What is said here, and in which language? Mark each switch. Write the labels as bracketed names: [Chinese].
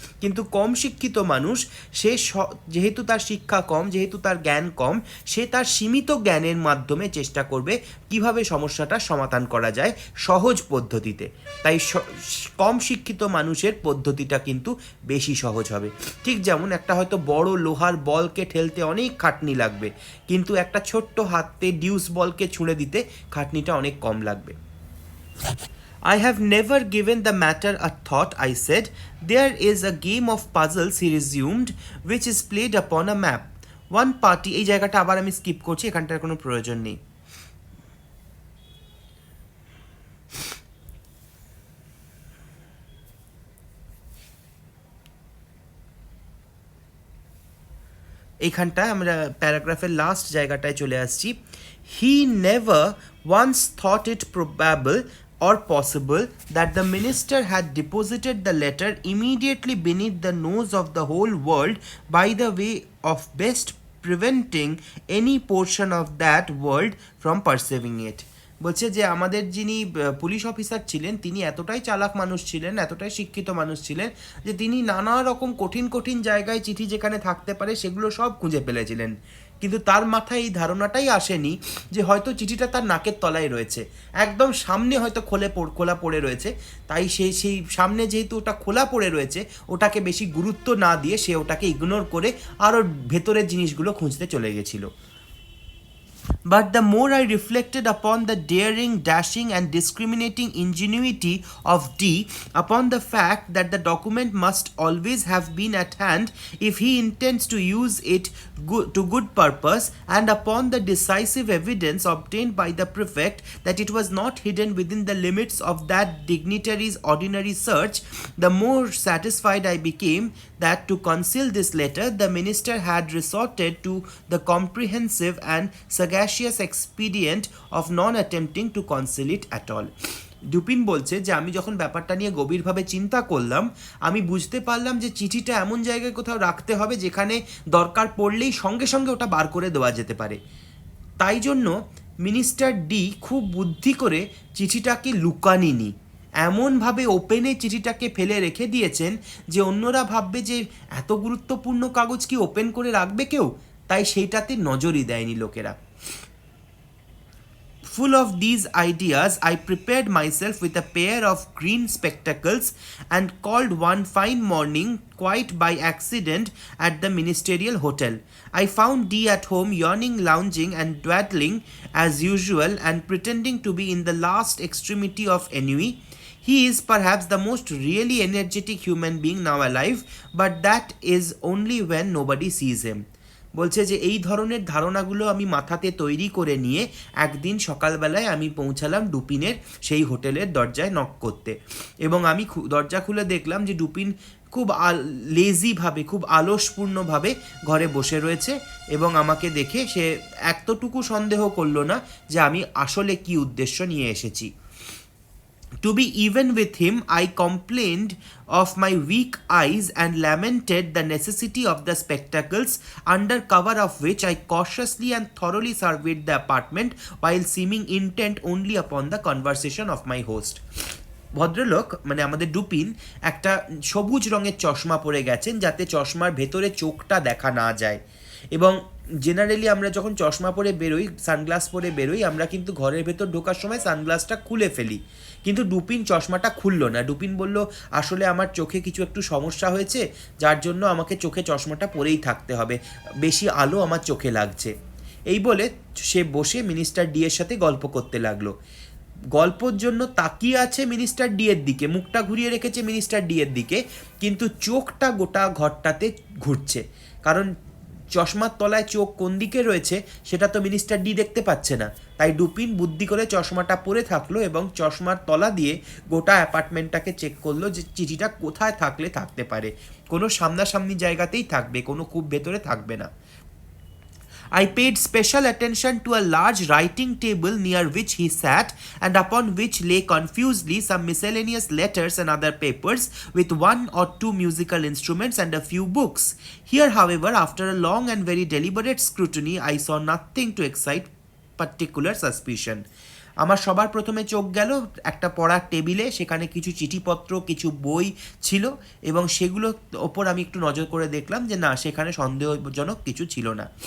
[Bangla] কিন্তু কম শিক্ষিত মানুষ সে যেহেতু তার শিক্ষা কম, যেহেতু তার জ্ঞান কম, সে তার সীমিত জ্ঞানের মাধ্যমে চেষ্টা করবে কিভাবে সমস্যাটার সমাধান করা যায় সহজ পদ্ধতিতে। তাই কম শিক্ষিত মানুষের পদ্ধতিটা কিন্তু বেশি সহজ হবে। ঠিক যেমন একটা হয়তো বড় লোহার বলকে ঠেলতে অনেক খাটনি লাগবে, কিন্তু একটা ছোট্ট হাতে ডিউস বলকে ছুঁড়ে দিতে খাটনিটা অনেক কম লাগবে। [English] I have never given the matter a thought, I said. There is a game of puzzles, he resumed, which is played upon a map. One party, [Bangla] এই জায়গাটা আবার আমি স্কিপ করছি, এখানটার কোনো প্রয়োজন নেই। এইখানটায় আমরা প্যারাগ্রাফের লাস্ট জায়গাটায় চলে আসছি। [English] He never once thought it probable or possible that the minister had deposited the letter immediately beneath the nose of the whole world by the way of best preventing any portion of that world from perceiving it. [Bangla] বলছে যে আমাদের যিনি police officer ছিলেন তিনি এতটাই চালাক মানুষ ছিলেন, এতটাই শিক্ষিত মানুষ ছিলেন যে তিনি নানা রকম কঠিন কঠিন জায়গায় চিঠি যেখানে থাকতে পারে সেগুলো সব খুঁজে ফেলেছিলেন। কিন্তু তার মাথায় এই ধারণাটাই আসেনি যে হয়তো চিঠিটা তার নাকের তলায় রয়েছে, একদম সামনে হয়তো খোলা পড়ে রয়েছে। তাই সেই সামনে যেহেতু ওটা খোলা পড়ে রয়েছে, ওটাকে বেশি গুরুত্ব না দিয়ে সে ওটাকে ইগনোর করে আরও ভেতরের জিনিসগুলো খুঁজতে চলে গেছিলো। [English] But the more I reflected upon the daring, dashing and discriminating ingenuity of D, upon the fact that the document must always have been at hand if he intends to use it to good purpose, and upon the decisive evidence obtained by the prefect that it was not hidden within the limits of that dignitary's ordinary search, the more satisfied I became that to conceal this letter the minister had resorted to the comprehensive and sagacious expedient of non attempting to conceal it at all. [Bangla] Dupin বলছে যে আমি যখন ব্যাপারটা নিয়ে গভীরভাবে চিন্তা করলাম, আমি বুঝতে পারলাম যে চিঠিটা এমন জায়গায় কোথাও রাখতে হবে যেখানে দরকার পড়লেই সঙ্গে সঙ্গে ওটা বার করে দেওয়া যেতে পারে। তাই জন্য মিনিস্টার ডি খুব বুদ্ধি করে চিঠিটাকে লুকানিনি, এমনভাবে ওপেনে চিঠিটাকে ফেলে রেখে দিয়েছেন যে অন্যরা ভাববে যে এত গুরুত্বপূর্ণ কাগজ কি ওপেন করে রাখবে কেউ, তাই সেইটাতে নজরই দেয়নি লোকেরা। [English] Full of these ideas, I prepared myself with a pair of green spectacles and called one fine morning quite by accident at the ministerial hotel. I found D at home yawning, lounging and dawdling as usual and pretending to be in the last extremity of ennui. He is perhaps the most really energetic human being now alive, but that is only when nobody sees him. [Bangla] বলছে যে এই ধরনের ধারণাগুলো আমি মাথাতে তৈরি করে নিয়ে একদিন সকালবেলায় আমি পৌঁছালাম ডুপিনের সেই হোটেলের দরজায় নক করতে, এবং আমি দরজা খুলে দেখলাম যে ডুপিন খুব লেজিভাবে, খুব আলসপূর্ণভাবে ঘরে বসে রয়েছে, এবং আমাকে দেখে সে এতটুকু সন্দেহ করলো না যে আমি আসলে কি উদ্দেশ্য নিয়ে এসেছি। [English] To be even with him, I complained of my weak eyes and lamented the necessity of the spectacles, under cover of which I cautiously and thoroughly surveyed the apartment while seeming intent only upon the conversation of my host. [Bangla] ভদ্রলোক মানে আমাদের Dupin একটা সবুজ রঙের চশমা পরে গেছেন যাতে চশমার ভেতরে চোখটা দেখা না যায়, এবং জেনারেলি আমরা যখন চশমা পরে বেরোই, সানগ্লাস পরে বেরোই, আমরা কিন্তু ঘরের ভেতর ঢোকার সময় সানগ্লাসটা খুলে ফেলি। কিন্তু ডুপিন চশমাটা খুললো না। ডুপিন বলল আসলে আমার চোখে কিছু একটু সমস্যা হয়েছে, যার জন্য আমাকে চোখে চশমাটা পরেই থাকতে হবে, বেশি আলো আমার চোখে লাগছে। এই বলে সে বসে মিনিস্টার ডি এর সাথে গল্প করতে লাগলো। গল্পর জন্য তাকিয়ে আছে মিনিস্টার ডি এর দিকে, মুখটা ঘুরিয়ে রেখেছে মিনিস্টার ডি এর দিকে, কিন্তু চোখটা গোটা ঘরটাতে ঘুরছে, কারণ চশমার তলায় চোখ কোন দিকে রয়েছে সেটা তো মিনিস্টার ডি দেখতে পাচ্ছে না, তাই ডুপিন বুদ্ধি করে চশমাটা পরে থাকলো এবং চশমার তলা দিয়ে গোটা অ্যাপার্টমেন্টটাকে চেক করলো যে চিঠিটা কোথায় থাকলে থাকতে পারে। কোনো সামনাসামনি জায়গাতেই থাকবে, কোনো খুব ভেতরে থাকবে না। [English] I paid special attention to a large writing table near which he sat, and upon which lay confusedly some miscellaneous letters and other papers, with one or two musical instruments and a few books. Here, however, after a long and very deliberate scrutiny, I saw nothing to excite particular suspicion. [Bangla] আমার সবার প্রথমে চোখ গেল একটা পড়ার টেবিলে, সেখানে কিছু চিঠিপত্র, কিছু বই ছিল এবং সেগুলোর ওপর আমি একটু নজর করে দেখলাম যে না, সেখানে সন্দেহজনক কিছু ছিল না।